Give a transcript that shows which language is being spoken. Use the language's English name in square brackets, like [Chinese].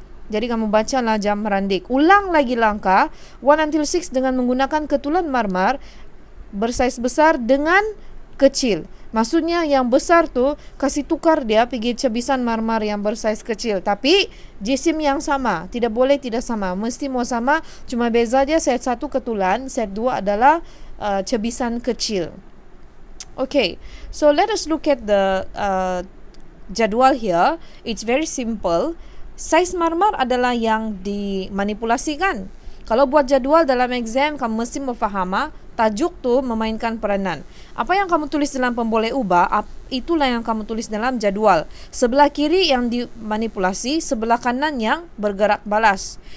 [Malay] Jadi kamu bacalah jam merandik. Ulang lagi langkah 1 until 6 dengan menggunakan ketulan marmar bersaiz besar dengan kecil. Maksudnya yang besar tu kasih tukar dia pergi cebisan marmar yang bersaiz kecil. Tapi jisim yang sama. Tidak boleh tidak sama. Mesti mau sama. Cuma beza dia set 1 ketulan, set 2 adalah cebisan kecil. Okay. [English] So let us look at the jadwal here. It's very simple. [Malay] Saiz marmar adalah yang dimanipulasikan. Kalau buat jadual dalam exam, kamu mesti memfahami tajuk tu memainkan peranan. Apa yang kamu tulis dalam pemboleh ubah, itulah yang kamu tulis dalam jadual. Sebelah kiri yang dimanipulasi, sebelah kanan yang bergerak balas.